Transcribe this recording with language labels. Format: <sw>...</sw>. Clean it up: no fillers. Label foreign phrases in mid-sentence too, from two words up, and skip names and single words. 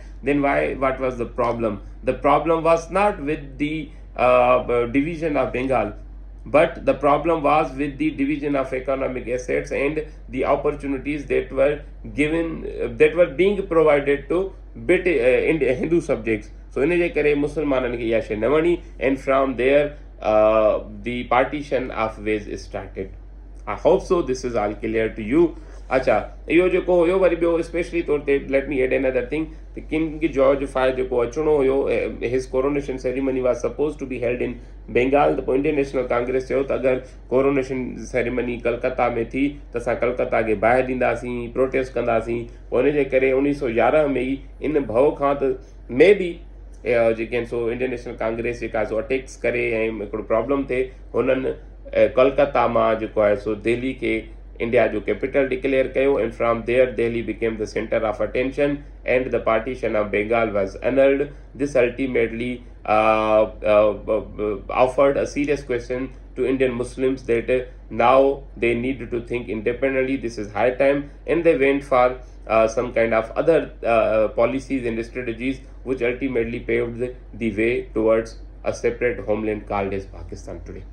<en>Then what was the problem? The problem was not with the division of Bengal, but the problem was with the division of economic assets and the opportunities that were given, that were being provided to Hindu subjects.</en> <sd>So इन जे करे मुसलमाननि खे इहा शइ न वणी,</sd> <en>and from there the partition of ways started. I hope so this is all clear to you.</en> <sd>अच्छा, इहो जेको हुयो वरी ॿियो स्पेशली तौर ते</sd> <en>let me add another thing,</en> <sd>त किंग जॉर्ज फायर जेको अचिणो हुयो,</sd> <en>His coronation ceremony was supposed to be held in Bengal.</en> <sd>त पोइ इंडियन नेशनल कांग्रेस चयो त अगरि</sd> <en>coronation ceremony</en> <sd>कलकत्ता में थी त असां कलकत्ता खे बाहि ॾींदासीं, प्रोटेस्ट कंदासीं. पोइ इन जे करे 1911 में ई इन भउ खां त मे बी जेके आहिनि सो इंडियन नेशनल कांग्रेस जेका सो अटैक्स करे ऐं हिकिड़ो प्रॉब्लम थिए, हुननि कलकत्ता मां जेको आहे सो दिल्ली खे इंडिया जो कैपिटल डिक्लेयर कयो,</sd> <en>and from there Delhi became the centre of attention and the partition of Bengal was annulled. This ultimately offered a serious question to Indian Muslims that now they need to think independently. This is high time, and they went for some kind of other policies and strategies which ultimately paved the way towards a separate homeland called as Pakistan today.</en>